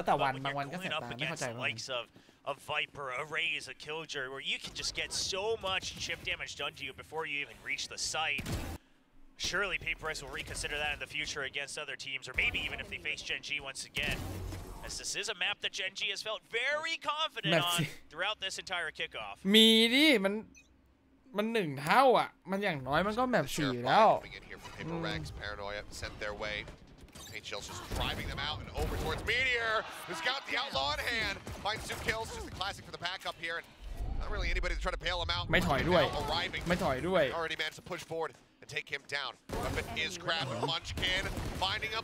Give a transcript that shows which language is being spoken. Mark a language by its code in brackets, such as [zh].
[en] But when you're going up against the likes of Viper, a Raze, a Killjoy, where you can just get so much chip damage done to you before you even reach the site. Surely PRX will reconsider that in the future against other teams, or maybe even if they face Gen.G once again. As this is a map that Gen.G has felt very confident on throughout this entire kickoff. [th] มีดิมัน1 เท่าอ่ะมันอย่างน้อยมันก็แมป4แล้ว [en] PRX paranoia sent their way. H.L.'s just driving them out and over towards Meteor, who's got the outlaw in hand. Finds 2 kills, just a classic for the backup here, and not really anybody to try to bail him out. [th] ไม่ถอยด้วยไม่ถอยด้วย [en] Already managed to push forward and take him down. Weapon is grabbed with Munchkin, finding him.